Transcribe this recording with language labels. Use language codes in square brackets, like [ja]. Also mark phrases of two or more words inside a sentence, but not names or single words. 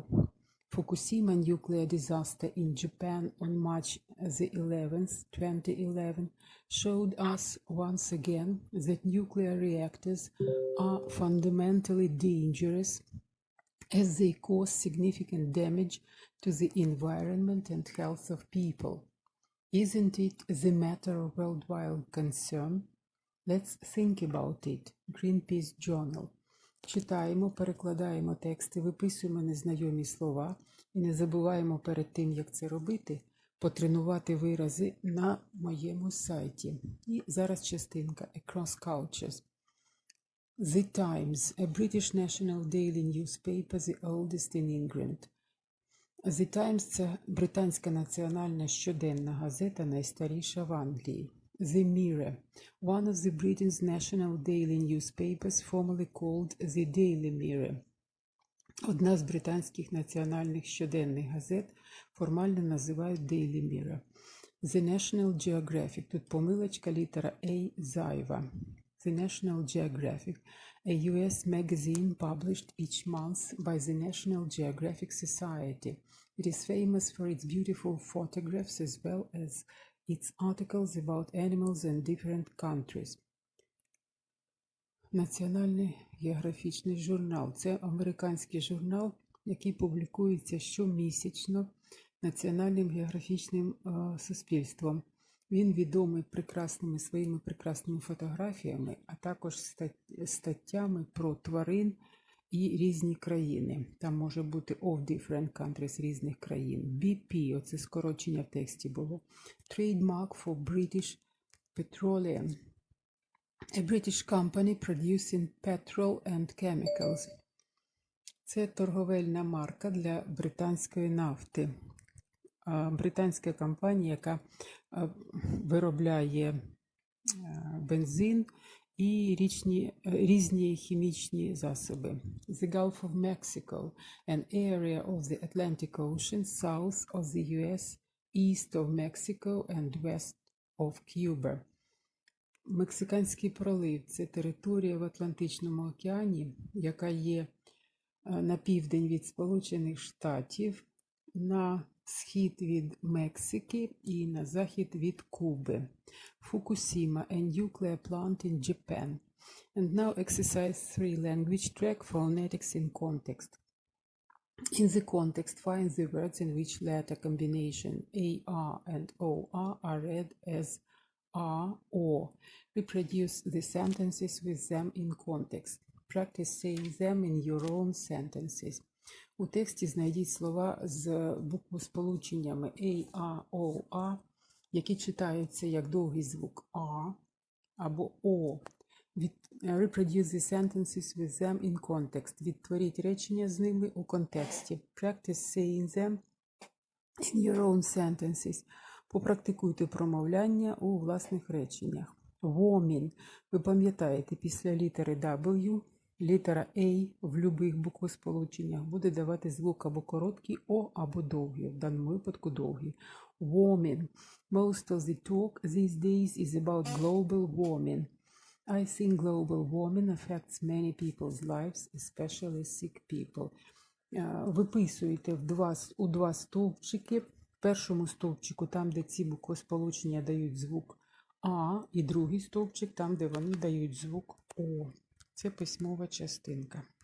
[en] Fukushima nuclear disaster in Japan on March the 11th, 2011, showed us once again that nuclear reactors are fundamentally dangerous as they cause significant damage to the environment and health of people. Isn't it the matter of worldwide concern? Let's think about it. Greenpeace Journal. [uk] Читаємо, перекладаємо тексти, виписуємо незнайомі слова і не забуваємо перед тим, як це робити, потренувати вирази на моєму сайті. І зараз частинка Across Cultures. [en] The Times, a British national daily newspaper, the oldest in England. The Times – [uk] це британська національна щоденна газета, найстаріша в Англії. [en] The Mirror, one of the Britain's national daily newspapers, formerly called the Daily Mirror. [uk] Одна з британських національних щоденних газет формально називають Daily Mirror. [en] The National Geographic, [uk] тут помилочка, літера A зайва. [en] The National Geographic, a US magazine published each month by the National Geographic Society. It is famous for its beautiful photographs as well as its articles about animals in different countries. [uk] Національний географічний журнал – це американський журнал, який публікується щомісячно Національним географічним суспільством. Він відомий своїми прекрасними фотографіями, а також статтями про тварин і різні країни. Там може бути [en] of different countries, [uk] різних країн. BP, оце скорочення в тексті було. [en] Trademark for British Petroleum. A British company producing petrol and chemicals. [uk] Це торговельна марка для британської нафти. Британська компанія, яка виробляє бензин і різні хімічні засоби. [en] The Gulf of Mexico, an area of the Atlantic Ocean south of the US, east of Mexico and west of Cuba. [uk] Мексиканський пролив – це територія в Атлантичному океані, яка є на південь від Сполучених Штатів, на схід від Мексики і на захід від Куби. [en] Fukushima, a nuclear plant in Japan. And now exercise 3 language track phonetics in context. In the context, find the words in which letter combination AR and OR are read as R or. Reproduce the sentences with them in context. Practice saying them in your own sentences. [uk] У тексті знайдіть слова з буквосполученнями A, A, O, A, які читаються як довгий звук A або O. [en] Reproduce the sentences with them in context. [uk] Відтворіть речення з ними у контексті. [en] Practice saying them in your own sentences. [uk] Попрактикуйте промовляння у власних реченнях. [en] Woman. [uk] Ви пам'ятаєте, після літери W літера A в будь-яких буквосполученнях буде давати звук або короткий О, або довгий, в даному випадку довгий. [en] Warming. Most of the talk these days is about global warming. I think global warming affects many people's lives, especially sick people. [uk] Виписуєте у два стовпчики. В першому стовпчику, там, де ці буквосполучення дають звук А, і другий стовпчик, там, де вони дають звук О, це письмова частинка.